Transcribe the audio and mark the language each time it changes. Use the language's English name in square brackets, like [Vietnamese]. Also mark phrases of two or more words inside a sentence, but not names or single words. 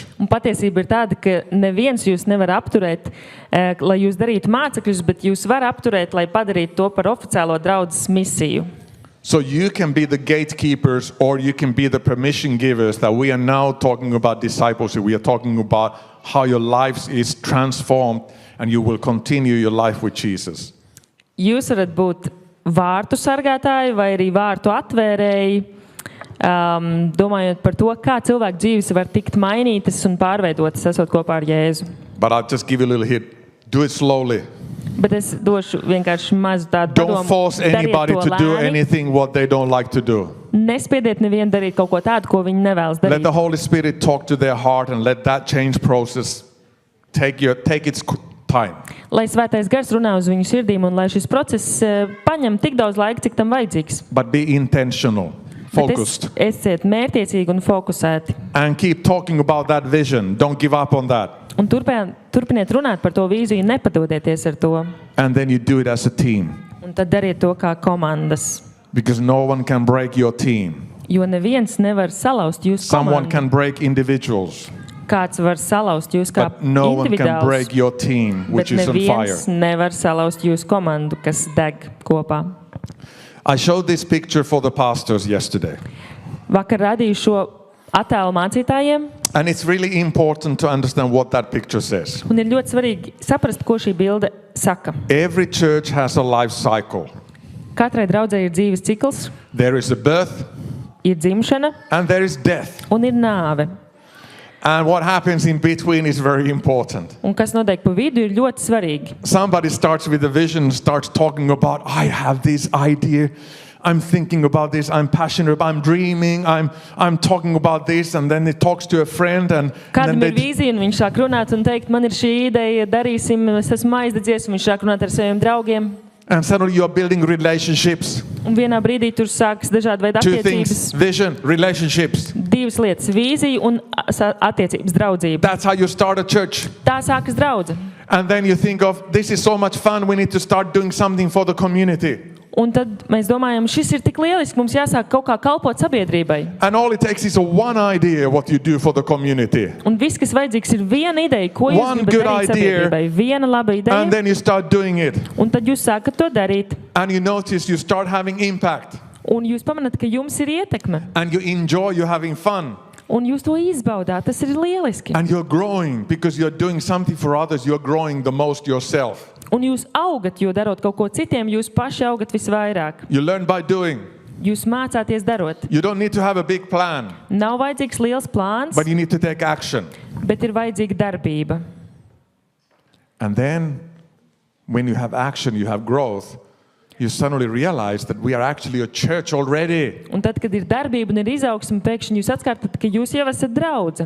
[Latvian] Un patiesība ir tāda, ka neviens jūs nevar apturēt, lai jūs darītu mācekļus, bet jūs var apturēt, lai padarītu to par oficiālo draudzes misiju. [English] So you can be the gatekeepers or you can be the permission givers that we are now talking about discipleship. We are talking about how your life is transformed and you will continue your life with Jesus. [Latvian] Jūs varat būt vārtu sargātāji vai arī vārtu atvērēji, domājot par to, kā cilvēku dzīves var tikt mainītas un pārveidotas, esot kopā ar Jēzu. [English] But I'll just give you a little hint. Do it slowly. [Latvian] Bet es došu vienkārši mazu tādu [English] Don't [Latvian] padomu. [English] force [Latvian] Dariet [English] anybody to to do [Latvian] lēni. [English] anything what they don't like to do. [Latvian] Nespiediet nevienu darīt kaut ko tādu, ko viņi nevēlas [English] Let the [Latvian] darīt. [English] Holy Spirit talk to their heart and let that change process take its time. [Latvian] Lai svētais gars runā uz viņu sirdīm un lai šis process paņem tik daudz laika, cik tam vajadzīgs. [English] But be intentional, [Latvian] Bet [English] focused, [Latvian] esiet mērtiecīgi un fokusēti. [English] and keep talking about that vision. Don't give up on that. [Latvian] Un turpiniet runāt par to vīziju, nepadodieties ar to. [English] And then you do it as a team. [Latvian] Un tad dariet to kā komandas. [English] Because no one can break your team. [Latvian] Jo neviens nevar salauzt jūsu [English] Someone [Latvian] komandu. [English] can break individuals, [Latvian] Kāds var salauzt jūs kā [English] but no one can [Latvian] individuāls, [English] break your team, which [Latvian] bet [English] is on fire. [Latvian] neviens nevar salauzt jūsu komandu, kas deg kopā. [English] I showed this picture for the pastors yesterday. [Latvian] Vakar radīju šo attēlu mācītājiem, [English] And it's really important to understand what that picture says. [Latvian] un ir ļoti svarīgi saprast, ko šī bilde saka. [English] Every church has a life cycle. [Latvian] Katrai draudzei ir dzīves cikls, [English] There is a birth [Latvian] ir dzimšana [English] and there is death. [Latvian] un ir nāve. [English] And what happens in between is very important. [Latvian] Un kas notiek pa vidu, ir ļoti svarīgi. [English] Somebody starts with a vision, starts talking about, I have this idea, I'm thinking about this, I'm passionate about, I'm dreaming, I'm talking about this, and then it talks to a friend, and [Latvian] Kādam [English] then [Latvian] ir vīzija, un viņš sāk runāt un teikt, man ir šī ideja, darīsim, es esmu aizdedzies, un viņš sāk runāt ar saviem draugiem. [English] and suddenly you are building relationships. [Latvian] Un vienā brīdī tur sākas dažādi veidi [English] Two [Latvian] attiecības. [English] things, vision, relationships. [Latvian] Divas lietas - vīzija un attiecības draudzība. [English] That's how you start a church. [Latvian] Tā sākas draudze. [English] And then you think of, this is so much fun, we need to start doing something for the community. [Latvian] Un tad mēs domājam, šis ir tik lieliski, mums jāsāk kaut kā kalpot sabiedrībai. [English] And all it takes is a one idea what you do for the community. [Latvian] Un viss, kas vajadzīgs, ir viena ideja, ko jūs [English] One [Latvian] gribat [English] good [Latvian] darīt [English] idea. [Latvian] sabiedrībai. Viena laba [English] And [Latvian] ideja, [English] then you start doing it. [Latvian] un tad jūs sākat to darīt. [English] And you notice you start having impact. [Latvian] Un jūs pamanāt, ka jums ir ietekme. [English] And you enjoy, you're having fun. [Latvian] Un jūs to izbaudāt, tas ir lieliski. [English] And you're growing because you're doing something for others. You're growing the most yourself. [Latvian] Un jūs augat, jo darot kaut ko citiem, jūs paši augat visvairāk. [English] You learn by doing. [Latvian] Jūs mācāties darot. [English] You don't need to have a big plan, [Latvian] Nav vajadzīgs liels plāns, [English] but you need to take action. [Latvian] bet ir vajadzīga darbība. [English] And then when you have action, you have growth. you suddenly realize that we are actually a church already. [Latvian] Un tad, kad ir darbība un ir izaugsme, pēkšņi jūs atkārtat, ka jūs jau esat draudze.